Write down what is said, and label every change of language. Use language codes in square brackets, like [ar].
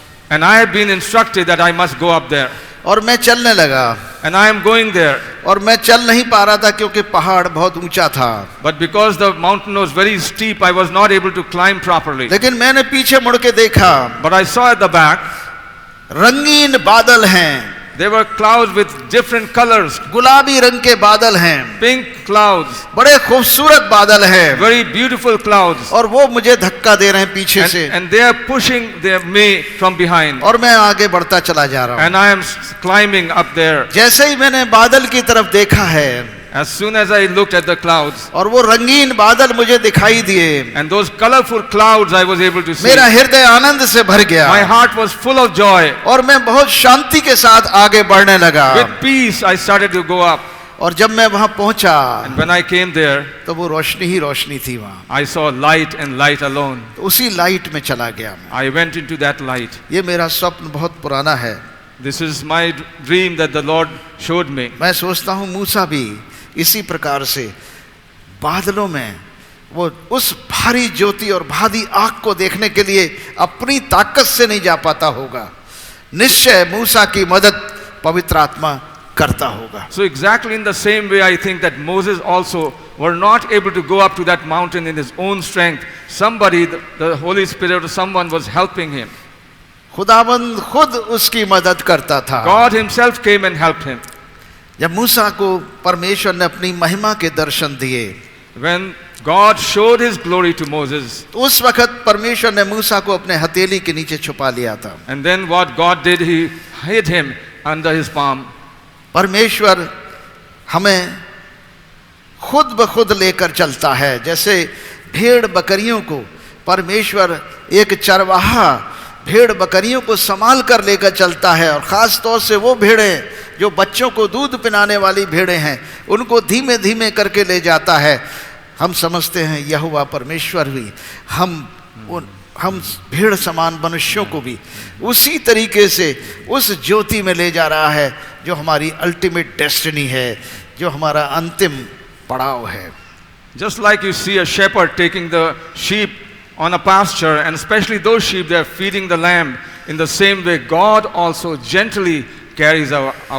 [en] And I have been instructed that I must go up there. [hi] और मैं चलने लगा। [en] And I am going there. [hi] और मैं चल नहीं पा रहा था क्योंकि पहाड़ बहुत ऊंचा था। [en] But because the mountain was very steep, I was not able to climb properly. [hi] लेकिन मैंने पीछे मुड़ के देखा, [en] But I saw at the back, [hi] रंगीन बादल हैं। [en] there were clouds with different colors. [hi] गुलाबी रंग के बादल हैं, [en] Pink clouds, [hi] बड़े खूबसूरत बादल हैं। [en] very beautiful clouds. [hi] और वो मुझे धक्का दे रहे हैं पीछे से। [en] And they are pushing me from behind. [hi] और मैं आगे बढ़ता चला जा रहा हूँ। [en] And I am climbing up there. [hi] जैसे ही मैंने बादल की तरफ देखा है, [en] As soon as I looked at the clouds, [hi] और वो रंगीन बादल मुझे दिखाई दिए, [en] and those colorful clouds I was able to see, [hi] मेरा हृदय आनंद से भर गया। [en] my heart was full of joy. [hi] और मैं बहुत शांति के साथ आगे बढ़ने लगा। [en] With peace I started to go up. [hi] और जब मैं वहां पहुंचा, [en] And when I came there, [hi] तो वो रोशनी ही रोशनी थी वहां। [en] I saw light and light alone. [hi] तो उसी लाइट में चला गया मैं। [en] I went into that light. [hi] ये मेरा स्वप्न बहुत पुराना है। [en] This is my dream that the Lord showed me. [hi] मैं सोचता हूँ मूसा भी इसी प्रकार से बादलों में वो उस भारी ज्योति और भारी आग को देखने के लिए अपनी ताकत से नहीं जा पाता होगा। निश्चय मूसा की मदद पवित्र आत्मा करता होगा। [en] So exactly in the same way I think that Moses also were not able to go up to that mountain in his own strength. Somebody, the Holy Spirit or someone was helping him. [hi] खुदाबंद खुद उसकी मदद करता था। [en] God himself came and helped him. [hi] जब मूसा को परमेश्वर ने अपनी महिमा के दर्शन दिए, [en] When God showed his glory to Moses, [hi] तो उस वक्त परमेश्वर ने मूसा को अपने हथेली के नीचे छुपा लिया था। [en] and then what God did, he hid him under his palm. [hi] परमेश्वर हमें खुद ब खुद लेकर चलता है। जैसे भेड़ बकरियों को परमेश्वर एक चरवाहा भेड़ बकरियों को संभाल कर लेकर चलता है, और ख़ास तौर से वो भेड़ें जो बच्चों को दूध पिलाने वाली भेड़ें हैं, उनको धीमे धीमे करके ले जाता है। हम समझते हैं यहोवा परमेश्वर भी हम भेड़ समान मनुष्यों को भी उसी तरीके से उस ज्योति में ले जा रहा है जो हमारी अल्टीमेट डेस्टिनी है, जो हमारा अंतिम पड़ाव है। [en] Just like you see a shepherd taking the sheep on a pasture, and especially those sheep, they are feeding the lamb. In the same way, God also gently carries out.